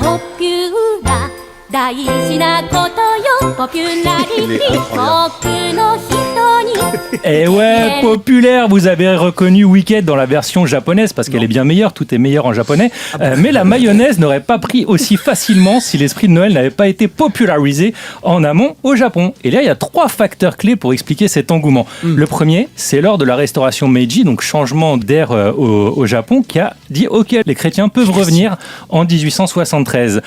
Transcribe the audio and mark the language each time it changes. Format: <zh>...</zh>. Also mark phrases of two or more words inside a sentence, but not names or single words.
<ja>ポピュラ大事なことよポピュラリティ僕の人に</ja> <fr>Eh ouais, populaire, vous avez reconnu Wicked dans la version japonaise parce qu'elle est bien meilleure, tout est meilleur en japonais. Mais la mayonnaise n'aurait pas pris aussi facilement si l'esprit de Noël n'avait pas été popularisé en amont au Japon. Et là, il y a 3 facteurs clés pour expliquer cet engouement. Le premier, c'est lors de la restauration Meiji, donc changement d'ère au Japon, qui a dit ok, les chrétiens peuvent revenir en 1873.</fr>